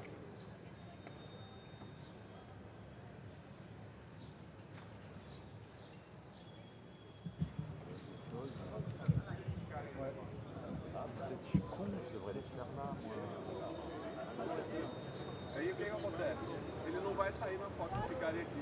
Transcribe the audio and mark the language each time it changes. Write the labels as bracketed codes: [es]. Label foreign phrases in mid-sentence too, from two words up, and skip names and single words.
[fr] Peut-être je suis con, je devrais les faire là, moi. [pt] Aí o que acontece? Ele não vai sair na foto se ficarem aqui.